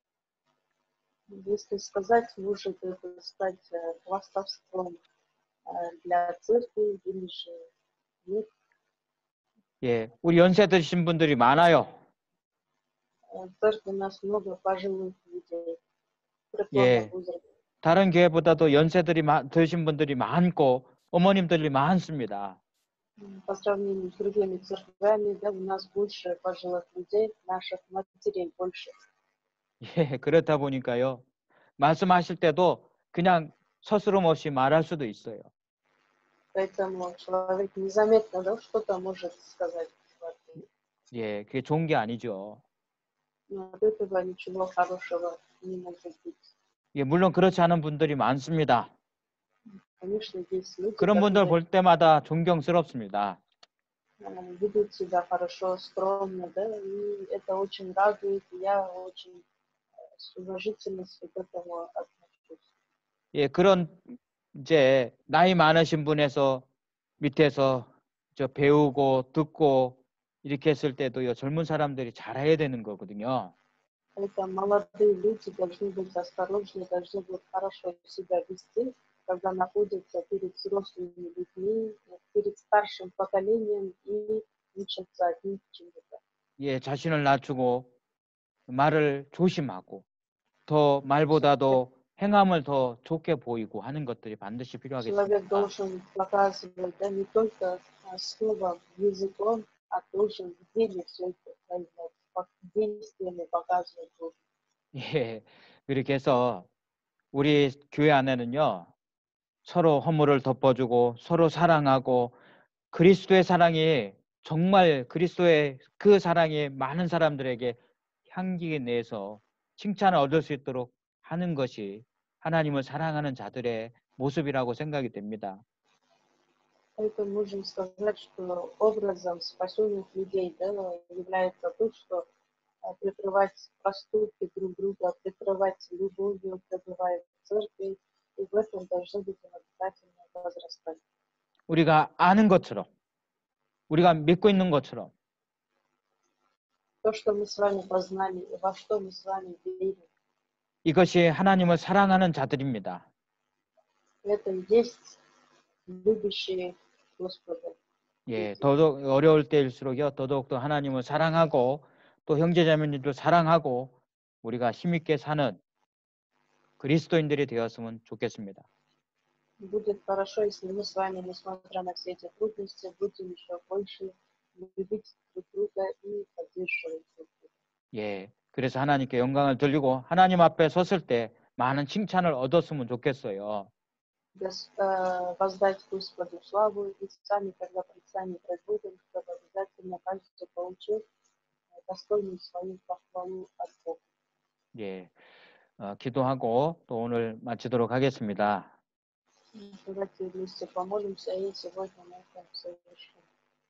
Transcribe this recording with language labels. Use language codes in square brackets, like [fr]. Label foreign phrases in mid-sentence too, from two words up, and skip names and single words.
[ru] Если сказать, может это стать хвастовством для церкви или же нет. [ko] 예, 우리 연세 드신 분들이 많아요. [ru] В церкви у нас много пожилых людей преклонного [ko] 예, [ru] возраста. [ko] 다른 교회보다도 연세들이 드신 분들이 많고 어머님들이 많습니다. [ru] По сравнению с другими церквями, да, у нас больше пожилых людей, наших матерей больше. [ko] 예, 그렇다 보니까요. 말씀하실 때도 그냥 서스럼 없이 말할 수도 있어요. [ru] Поэтому человек незаметно, да, что-то может сказать. [ko] 예, 그게 좋은 게 아니죠. [ru] Но от этого ничего хорошего не может быть. [ko] 예, 물론 그렇지 않은 분들이 많습니다. [ru] Конечно, есть люди, [ko] 그런 분들 [ru] которые [ko] 볼 때마다 존경스럽습니다. [ru] ведут себя хорошо, скромно, да, и это очень радует, и я очень с уважительностью к этому отношусь. [ko] 예, 그런 이제 나이 많으신 분에서 밑에서 저 배우고 듣고 이렇게 했을 때도요, 젊은 사람들이 잘해야 되는 거거든요. [ru] Это молодые люди должны быть осторожны, должны быть хорошо себя вести, когда находятся перед взрослыми людьми, перед старшим поколением и учатся от них чему-то. [ko] 예, 자신을 낮추고 말을 조심하고 더 말보다도 행함을 더 좋게 보이고 하는 것들이 반드시 [ru] Человек [ko] 필요하겠습니다. [ru] должен показывать, да, не только словом, языком, а должен в деле все это проявлять, действиями показывать должен. [ko] 예, 그렇게 해서 우리 교회 안에는요, 서로 허물을 덮어주고 서로 사랑하고 그리스도의 사랑이 정말 그리스도의 그 사랑이 많은 사람들에게 향기 내서 칭찬을 얻을 수 있도록 하는 것이 하나님을 사랑하는 자들의 모습이라고 생각이 됩니다. [ru] Поэтому можем сказать, что образом спасенных людей, да, является то, что прикрывать поступки друг друга, прикрывать любовью, пребывая в церкви, и в этом должны быть обязательно возрастать. [ko] 우리가 아는 것처럼, 우리가 믿고 있는 것처럼 [ru] То, что мы с вами познали, и во что мы с вами верим, [ko] 이것이 하나님을 사랑하는 자들입니다. [ru] это и есть любящие Господа. [ko] 예, 더더욱 어려울 때일수록요, 더더욱더 하나님을 사랑하고 또 형제자매님도 사랑하고 우리가 힘있게 사는 그리스도인들이 되었으면 좋겠습니다. [ru] Будет хорошо, если мы с вами, несмотря на все эти трудности, будем еще больше любить друг друга и поддерживать друг друга. [ko] 예, 그래서 하나님께 영광을 돌리고 하나님 앞에 섰을 때 많은 칭찬을 얻었으면 좋겠어요. [ru] Воздать Господу славу и сами, когда предстанем пред Богом, чтобы обязательно каждый получил достойную свою похвалу от Бога. [ko] 예, 기도하고 또 오늘 마치도록 하겠습니다. [ru] Давайте вместе помолимся и сегодня мы это совершим.